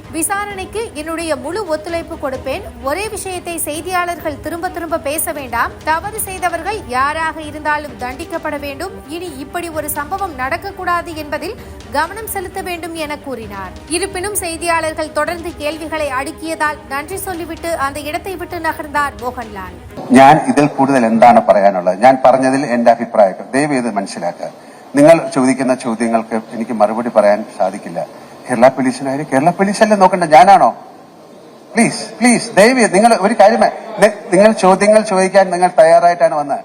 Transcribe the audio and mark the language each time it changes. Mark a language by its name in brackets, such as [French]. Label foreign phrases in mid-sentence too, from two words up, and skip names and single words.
[Tamil] விசாரணைக்கு என்னுடைய முழு ஒத்துழைப்பு கொடுப்பேன். ஒரே விஷயத்தை செய்தியாளர்கள் திரும்ப பேச வேண்டாம். தவறு செய்தவர்கள் யாராக இருந்தாலும் தண்டிக்கப்பட வேண்டும். இனி இப்படி ஒரு சம்பவம் நடக்கக்கூடாது என்பதில் கவனம் செலுத்த வேண்டும் என கூறினார். இருப்பினும் செய்தியாளர்கள் தொடர்ந்து கேள்விகளை அடுக்கியதால் நன்றி சொல்லிவிட்டு அந்த இடத்தை விட்டு நகர்ந்தார் மோகன்லால். [Malayalam] ഞാൻ ഇതിൽ കൂടുതൽ എന്താണ് പറയാനുള്ളത്? ഞാൻ പറഞ്ഞതിൽ എന്റെ അഭിപ്രായം ദയവ് ചെയ്ത് മനസ്സിലാക്കുക. നിങ്ങൾ ചോദിക്കുന്ന ചോദ്യങ്ങൾക്ക് എനിക്ക് മറുപടി പറയാൻ സാധിക്കില്ല. കേരള പോലീസിനായാലും കേരള പോലീസല്ലേ നോക്കണ്ട, ഞാനാണോ? [English] please please [Malayalam] ദയവ് ചെയ്ത് നിങ്ങൾ ഒരു കാര്യം, നിങ്ങൾ ചോദ്യങ്ങൾ ചോദിക്കാൻ നിങ്ങൾ തയ്യാറായിട്ടാണ് വന്നത്.